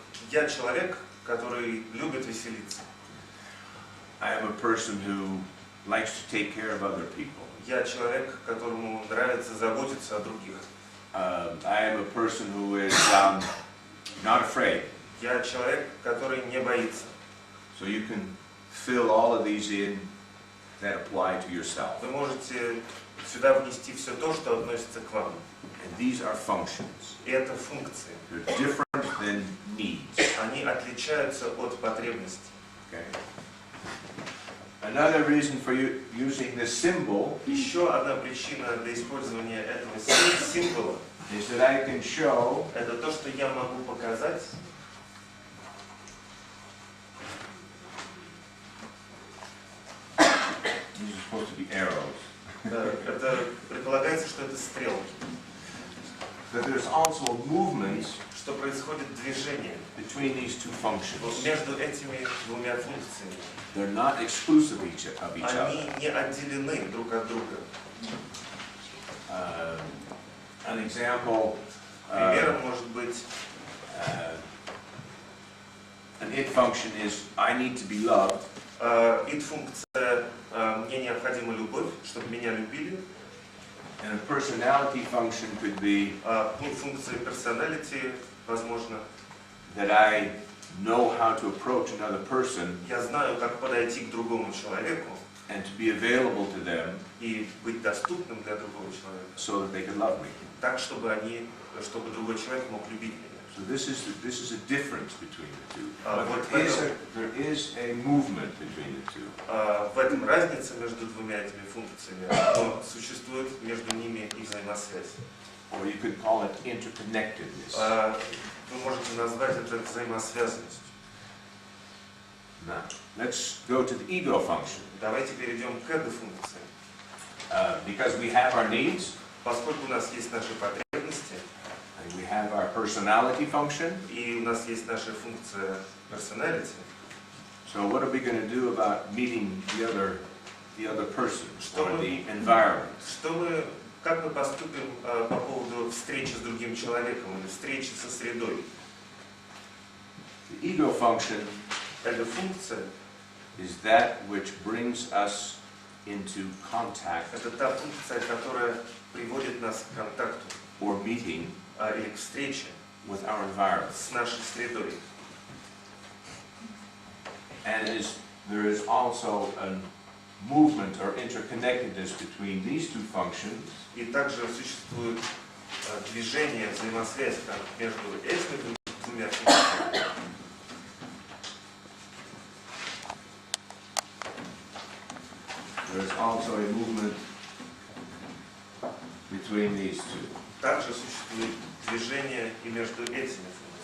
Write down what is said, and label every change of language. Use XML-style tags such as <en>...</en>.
<ru>Я человек, который любит веселиться.</ru> <en>I am a person who likes to take care of other people.</en> <ru>Я человек, которому нравится заботиться о других.</ru> <en>I am a person who is not afraid.</en> <ru>Я человек, который не боится.</ru> <en>So you can fill all of these in that apply to yourself.</en> <ru>Вы можете сюда внести все то, что относится к вам.</ru> <en>And these are functions.</en> <ru>И это функции.</ru> <en>They're different than needs.</en> <ru>Они отличаются от потребностей.</ru> <en>Okay. Another reason for you using this symbol</en> <ru>Еще одна причина для использования этого символа</ru> <en>is that I can show</en> <ru>это то, что я могу показать.</ru> <en>these are supposed to be arrows.</en> <ru>Это предполагается, что это стрелки.</ru> <en>That there's also movement</en> <ru>Что происходит движение</ru> <en>between these two functions.</en> <ru>между этими двумя функциями.</ru> <en>They're not exclusive of each other.</en> <ru>Они не отделены друг от друга.</ru> <en>An example,</en> <ru>Примером может быть</ru> <en>an it function is I need to be loved.</en> <ru>id-функция «мне необходима любовь», чтобы меня любили.</ru> <en>And a personality function could be</en> <ru>Функция personality, возможно,</ru> <en>that I know how to approach another person</en> <ru>я знаю, как подойти к другому человеку</ru> <en>and to be available to them</en> <ru>и быть доступным для другого человека,</ru> <en>so that they can love me.</en> <ru>так, чтобы другой человек мог любить меня.</ru> <en>So this is a difference between the two.</en> <ru>Вот</ru> <en>There is a movement between the two.</en> <ru>В этом разница между двумя этими функциями, но существует между ними и взаимосвязь.</ru> <en>Or you could call it interconnectedness.</en> <ru>Вы можете назвать это взаимосвязанностью.</ru> <en>Now, let's go to the ego function.</en> <ru>Давайте перейдем к эго-функции.</ru> <en>Because we have our needs,</en> <ru>Поскольку у нас есть наши потребности,</ru> <en>and we have our personality function,</en> <ru>и у нас есть наша функция personality,</ru> <en>so what are we going to do about meeting the other person</en> <ru>Что</ru> <en>or</en> <ru>мы-</ru> <en>the environment?</en> <ru>как мы поступим по поводу встречи с другим человеком или встречи со средой?</ru> <en>The ego function</en> <ru>Эго-функция</ru> <en>is that which brings us into contact</en> <ru>– это та функция, которая приводит нас к контакту</ru> <en>or meeting</en> <ru>или к встрече</ru> <en>with our environment.</en> <ru>с нашей средой.</ru> <en>And there is also a movement or interconnectedness between these two functions</en> <ru>И также существует движение, взаимосвязь между этими двумя функциями.</ru> <en>There is also a movement between these two.</en> <ru>Также существует движение и между этими функциями.</ru>